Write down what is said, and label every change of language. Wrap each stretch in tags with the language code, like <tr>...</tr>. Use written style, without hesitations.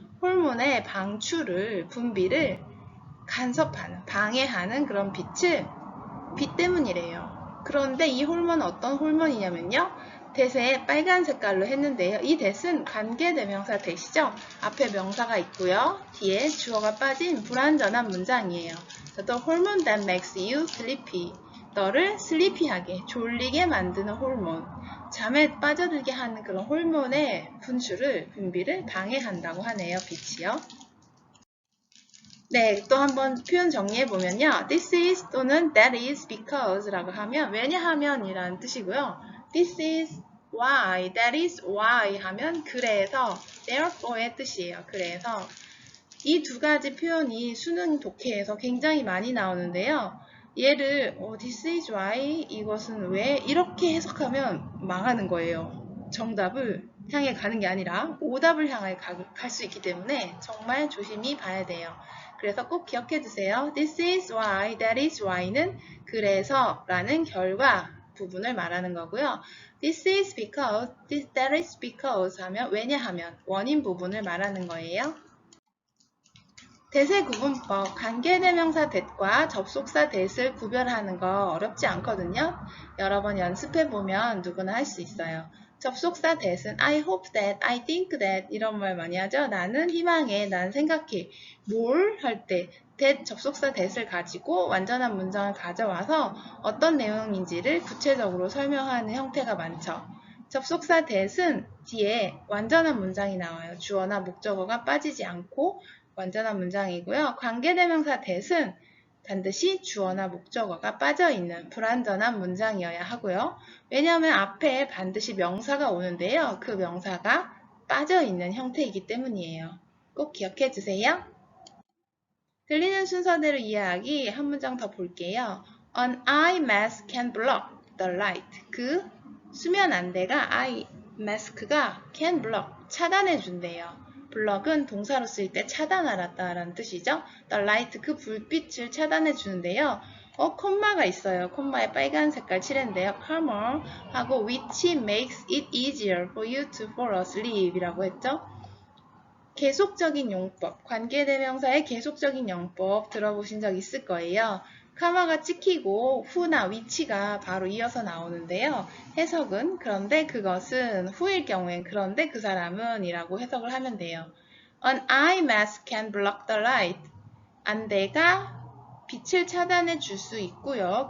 <ko>호르몬의 방출을, 분비를 간섭하는, 방해하는 그런 빛 때문이래요. 그런데 이 호르몬은 어떤 호르몬이냐면요. 대세 빨간 색깔로 했는데요. 이 대는 관계대명사 대시죠. 앞에 명사가 있고요. 뒤에 주어가 빠진 불완전한 문장이에요.</ko> <en>The hormone that makes you sleepy.</en> <ko>너를 슬리피하게, 졸리게 만드는 호르몬. 잠에 빠져들게 하는 그런 호르몬의 분비를 방해한다고 하네요. 빛이요. 네, 또 한번 표현 정리해보면요.</ko> <en>This is</en> <ko>또는</ko> <en>that is because</en> <ko>라고 하면 왜냐하면 이라는 뜻이고요.</ko> <en>This is why, that is why</en> <ko>하면 그래서,</ko> <en>therefore의 뜻이에요.</en> <ko>그래서 이 두 가지 표현이 수능 독해에서 굉장히 많이 나오는데요. 얘를</ko> <en>this is why,</en> <ko>이것은 왜 이렇게 해석하면 망하는 거예요. 정답을 향해 가는 게 아니라 오답을 향해 갈 수 있기 때문에 정말 조심히 봐야 돼요. 그래서 꼭 기억해 두세요.</ko> <en>This is why, that is why</en> <ko>는 그래서 라는 결과 부분을 말하는 거고요.</ko> <en>This is because, that is because</en> <ko>하면 왜냐하면 원인 부분을 말하는 거예요. 대세 구분법, 관계대명사 that과 접속사 that을 구별하는 거 어렵지 않거든요. 여러 번 연습해보면 누구나 할 수 있어요. 접속사 that은</ko> <en>I hope that, I think that</en> <ko>이런 말 많이 하죠. 나는 희망해, 난 생각해. 뭘 할 때 that 접속사 that을 가지고 완전한 문장을 가져와서 어떤 내용인지를 구체적으로 설명하는 형태가 많죠. 접속사 that은 뒤에 완전한 문장이 나와요. 주어나 목적어가 빠지지 않고 완전한 문장이고요. 관계대명사 that은 반드시 주어나 목적어가 빠져있는 불완전한 문장이어야 하고요. 왜냐하면 앞에 반드시 명사가 오는데요. 그 명사가 빠져있는 형태이기 때문이에요. 꼭 기억해 주세요. 들리는 순서대로 이해하기 한 문장 더 볼게요.</ko> <en>An eye mask can block the light.</en> <ko>그 수면 안대가 eye mask가</ko> <en>can block,</en> <ko>차단해 준대요. 블럭은 동사로 쓰일 때 차단하다라는 뜻이죠.</ko> <en>The light,</en> <ko>그 불빛을 차단해 주는데요. 콤마가 있어요. 콤마에 빨간 색깔 칠했는데요.</ko> <en>comma</en> <ko>하고</ko> <en>which makes it easier for you to fall asleep</en> <ko>이라고 했죠. 계속적인 용법, 관계대명사의 계속적인 용법 들어보신 적 있을 거예요. 카마가 찍히고 후나 위치가 바로 이어서 나오는데요. 해석은 그런데 그것은 후일 경우엔 그런데 그 사람은 이라고 해석을 하면 돼요.</ko> <en>An eye mask can block the light.</en> <ko>안대가 빛을 차단해 줄 수 있고요.</ko>